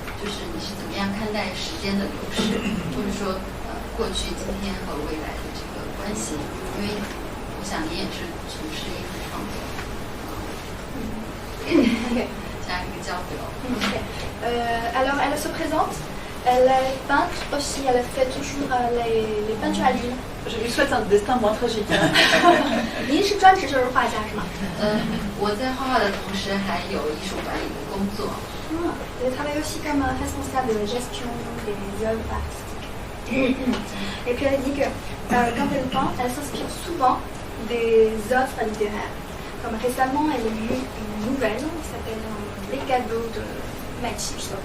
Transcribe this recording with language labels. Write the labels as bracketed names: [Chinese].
[Chinese] 就是你是怎么样看待时间的流逝，或者说过去、今天和未来的这个关系？因为我想您也是从事艺术创作，这样一个交流。 [French] Alors, elle se présente. Elle est peintre aussi. Elle fait toujours les peintures à l'huile. Je lui souhaite un destin moins tragique. [Chinese] 您是专职就是画家是吗？我在画画的同时还有艺术管理的工作。 [French] Elle travaille aussi comme responsable de gestion des œuvres artistiques. Et puis elle dit que quand elle peint, elle s'inspire souvent des œuvres littéraires. Comme récemment, elle a lu une nouvelle qui s'appelle Les cadeaux de Mathieu.